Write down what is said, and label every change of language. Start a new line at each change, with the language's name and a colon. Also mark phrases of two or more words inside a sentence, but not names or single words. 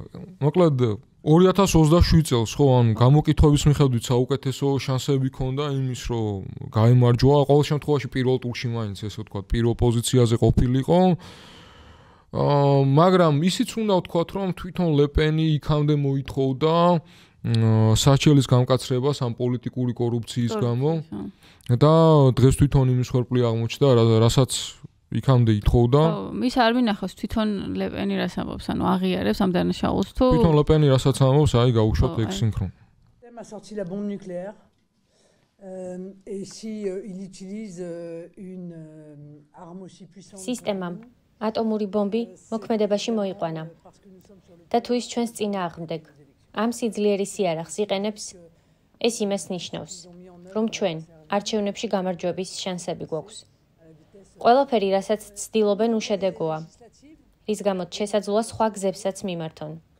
Georgian: მოკლედ 2027 წელს ხო ანუ გამოკითხვების მიხედვით საუკეთესო შანსები ჰქონდა იმის რომ გაემარჯვა ყოველ შემთხვევაში პირველ ტურში მაინც ესე ვთქვათ პირველ პოზიციაზე ყოფილიყო მაგრამ ისიც უნდა ვთქვათ რომ თვითონ ლე პენი იქამდე მოითხოვდა საჩელის გამკაცრებას ამ პოლიტიკური კორუფციის გამო და დღეს თვითონ იმის ხორბლი აღმოჩნდა რასაც იქამდე ითხოვდა. ის არ მინახავს თვითონ ლე პენი რას ამბობს, ანუ აღიარებს ამ დანაშაულს თუ თვითონ ლე პენი რასაც ამბობს, აი გაუშვათ ეგ სინქრონ.
French: a sorti la bombe nucléaire et si il utilise une arme aussi puissante.
Georgian: Სისტემამ ატომური ბომბი მოქმედებაში მოიყვანა. და თუ ის ჩვენს წინააღმდეგ ამ სიძლიერის სიარახს იყენებს, ეს იმას ნიშნავს, რომ ჩვენ არჩევნებში გამარჯვების შანსები გვაქვს. ყველაფერი, რასაც ცდილობენ, უშედეგოა, რის გამოც შესაძლოა სხვა გზებსაც მიმართონ.